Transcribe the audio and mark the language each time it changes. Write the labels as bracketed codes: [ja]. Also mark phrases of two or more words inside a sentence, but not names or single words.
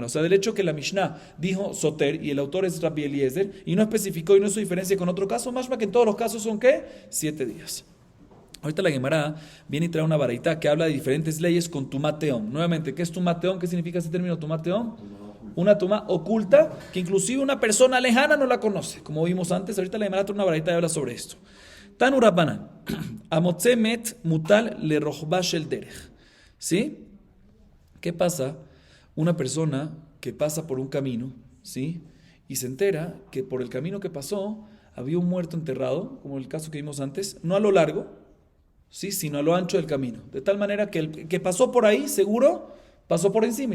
[es] O sea, del hecho que la Mishnah dijo Soter y el autor es Rabbi Eliezer y no especificó y no hizo diferencia con otro caso, más que en todos los casos son ¿qué? 7 días. Ahorita la Gemara viene y trae una baraita que habla de diferentes leyes con [he] טומאת תהום. [es] Nuevamente, ¿qué es [he] טומאת תהום? [es] ¿Qué significa ese término [he] טומאת תהום? [es] Una tumá oculta que inclusive una persona lejana no la conoce. Como vimos antes, ahorita la Gemara trae una baraita y habla sobre esto. [he] תנו רבנן, המוצא מת מוטל לרוחבה של דרך. [es] ¿Sí? ¿Qué pasa? Una persona que pasa por un camino, ¿sí? Y se entera que por el camino que pasó había un muerto enterrado, como el caso que vimos antes, no a lo largo, ¿sí? Sino a lo ancho del camino. De tal manera que el que pasó por ahí, seguro, pasó por encima.